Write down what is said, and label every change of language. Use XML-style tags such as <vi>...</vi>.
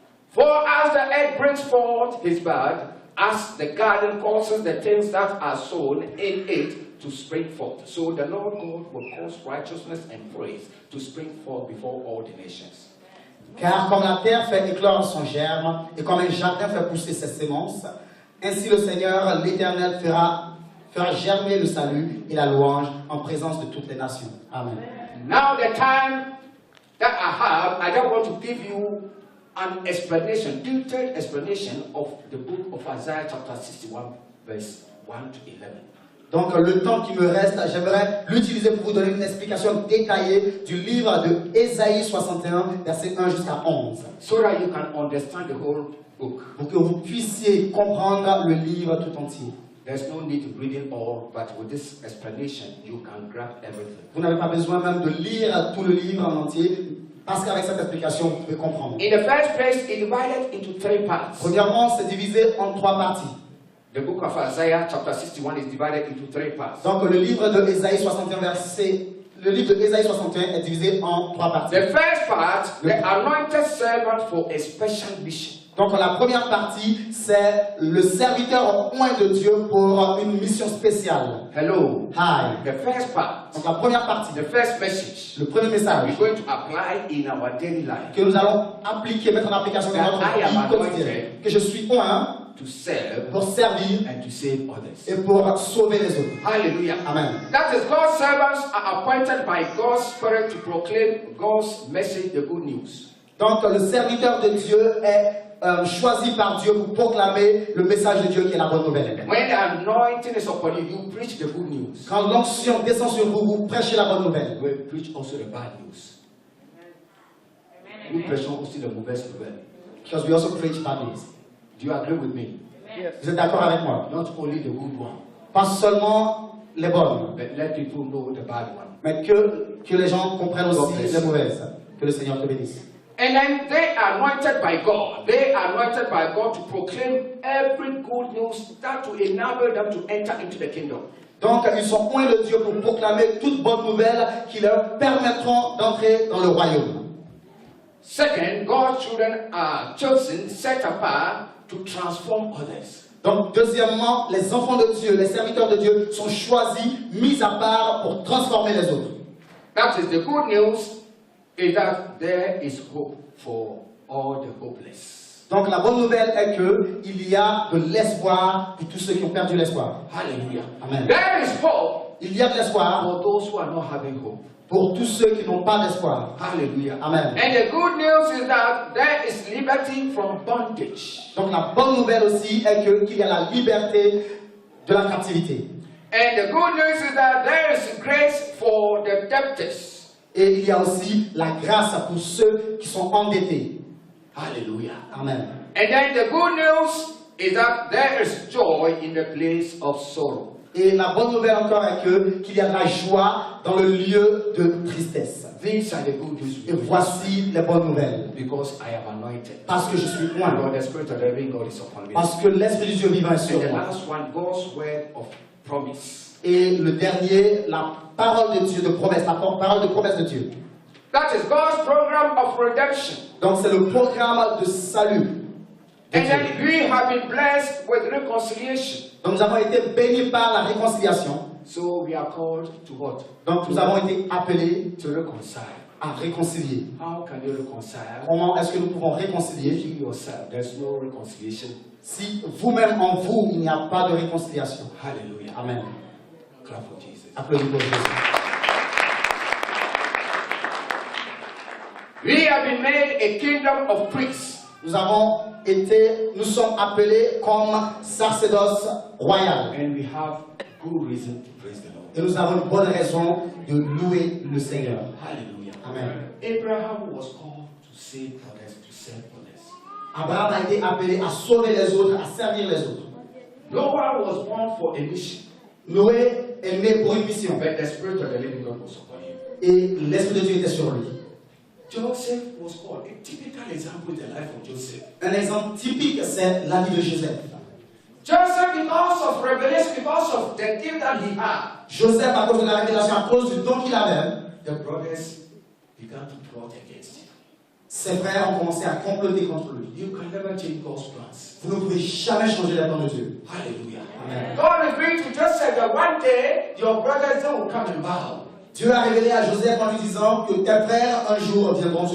<en>For as the earth brings forth his bud, as the garden causes the things that are sown in it to spring forth, so the Lord God will cause righteousness and praise to spring forth before all the nations.</en> <fr>Car comme la terre fait éclore son germe, et comme un jardin fait pousser ses semences, ainsi le Seigneur, l'Éternel, fera germer le salut et la louange en présence de toutes les nations. Amen.</fr> <en>Now the time that I have, I don't want to give you an explanation, detailed explanation of the book of Isaiah chapter 61, verse 1 to 11.</en> <fr>Donc le temps qui me reste, j'aimerais l'utiliser pour vous donner une explication détaillée du livre de Ésaïe 61, verset 1 jusqu'à 11,</fr> <en>So that you can understand the whole book.</en> <fr>pour que vous puissiez comprendre le livre tout entier.</fr> <en>There's no need to read it all, but with this explanation, you can grab everything.</en> <fr>Vous n'avez pas besoin même de lire tout le livre en entier, parce qu'avec cette explication, vous pouvez comprendre.</fr> <en>In the first place, it's divided into 3 parts.</en> <fr>Premièrement, c'est divisé en 3 parties.</fr> <en>The book of Isaiah chapter 61 is divided into 3 parts.</en> <fr>Donc le livre de Ésaïe 61 le livre de Ésaïe 61 est divisé en 3 parties.</fr> <en>The first part, the anointed servant for a special mission.</en> <fr>Donc la première partie, c'est le serviteur au point de Dieu pour une mission spéciale.</fr> <en>Hello. Hi. The first part,</en> <fr>Donc la première partie,</fr> <en>the first message,</en> <fr>le premier message</fr> <en>we're going to apply in our daily life</en> <fr>que nous allons appliquer, mettre en application dans notre</fr> <en>I am</en> <fr>vie</fr> <en>anointed.</en> <fr>quotidienne, que je suis oint</fr> <en>to serve</en> <fr>pour servir</fr> <en>and to save others.</en> <fr>et pour sauver les autres. Hallelujah. Amen.</fr> <en>That is, God's servants are appointed by God's Spirit to proclaim God's message, the good news.</en> <fr>Donc le serviteur de Dieu est choisi par Dieu pour proclamer le message de Dieu qui est la bonne nouvelle.</fr> <en>When the anointing is upon you, you preach the good news.</en> <fr>Quand l'onction descend sur vous, vous prêchez la bonne nouvelle.</fr> <en>We preach also the bad news.</en> <fr>Nous prêchons aussi la mauvaise nouvelle.</fr> <en>Because we also preach bad news. Do you agree with me?</en> <fr>Vous êtes d'accord avec moi?</fr> <en>Not only the good one,</en> <fr>Pas seulement les bonnes,</fr> <en>but let people know the bad one.</en> <fr>mais que les gens comprennent aussi les mauvaises. Que le Seigneur te bénisse.</fr> <en>And then they are anointed by God. They are anointed by God to proclaim every good news that will enable them to enter into the kingdom.</en> <fr>Donc ils sont oints de Dieu pour proclamer toutes bonnes nouvelles qui leur permettront d'entrer dans le royaume.</fr> <en>Second, God's children are chosen, set apart to transform others.</en> <fr>Donc deuxièmement, les enfants de Dieu, les serviteurs de Dieu sont choisis, mis à part pour transformer les autres.</fr> <en>That is the good news, is that there is hope for all the hopeless.</en> <fr>Donc la bonne nouvelle est que il y a de l'espoir pour tous ceux qui ont perdu l'espoir. Hallelujah. Amen.</fr> <en>There is hope</en> <fr>Il y a de l'espoir</fr> <en>for those who are not having hope.</en> <fr>pour tous ceux qui n'ont pas d'espoir. Hallelujah. Amen.</fr> <en>And the good news is that there is liberty from bondage.</en> <fr>Donc la bonne nouvelle aussi est qu'il y a la liberté de la captivité.</fr> <en>And the good news is that there is grace for the debtors.</en> <fr>Et il y a aussi la grâce pour ceux qui sont endettés. Hallelujah. Amen.</fr> <en>And then the good news is that there is joy in the place of sorrow.</en> <fr>Et la bonne nouvelle encore est qu'il y a de la joie dans le lieu de tristesse.</fr> <en>These are the good news.</en> <fr>Et voici les bonnes nouvelles.</fr> <en>Because I am anointed.</en> <fr>Parce que je suis</fr> <en>And</en> <fr>oint.</fr> <en>the Spirit of the living God is upon me.</en> <fr>Parce que l'Esprit du Dieu vivant est sur</fr> <en>And the</en> <fr>moi.</fr> <en>last one, God's word of promise.</en> <fr>Et le dernier, la parole de Dieu de promesse, la parole de promesse de Dieu.</fr> <en>That is God's program of redemption.</en> <fr>Donc c'est le programme de salut. de</fr> <en>And</en> <fr>Dieu.</fr> <en>then we have been blessed with reconciliation.</en> <fr>Donc nous avons été bénis par la réconciliation.</fr> <en>So we are called to what?</en> <fr>Donc nous avons été appelés</fr> <en>To reconcile.</en> <fr>à réconcilier.</fr> <en>How can you reconcile?</en> <fr>Comment est-ce que nous pouvons réconcilier</fr> <en>If you yourself, there's no reconciliation.</en> <fr>si vous-même en vous, il n'y a pas de réconciliation? Hallelujah. Amen.</fr> <en>Clap for Jesus.</en> <fr>Applaudis pour Jésus.</fr> <en>We have been made a kingdom of priests.</en> <fr>Nous sommes appelés comme sacerdoce royal.</fr> <en>And we have good reason to praise the Lord.</en> <fr>Et nous avons une bonne raison de louer le Seigneur. Hallelujah. Amen.</fr> <en>Abraham was called to save others, to serve others.</en> <fr>Abraham a été appelé à sauver les autres, à servir les autres.</fr> <en>Noah was born for a mission,</en> <fr>Noé est né pour une mission.</fr> <en>but the Spirit of the living God was upon him.</en> <fr>Et l'Esprit de Dieu était sur lui.</fr> <en>Joseph was called. A typical example in the life of Joseph.</en> <fr>Un exemple typique, c'est la vie de Joseph.</fr> <en>Joseph, because of revelation, because of the gift that he had,</en> <fr>Joseph, à cause de la révélation, à cause du don qu'il avait,</fr> <en>the brothers began to plot against him.</en> <fr>ses frères ont commencé à comploter contre lui.</fr> <en>You can never change God's plans.</en> <fr>Vous ne pouvez jamais changer les plans de Dieu. Hallelujah. Amen.</fr> <en>God agreed to Joseph that one day your brothers they will come and bow.</en> <fr>Dieu a révélé à Joseph en lui disant que tes frères un jour viendront se</fr>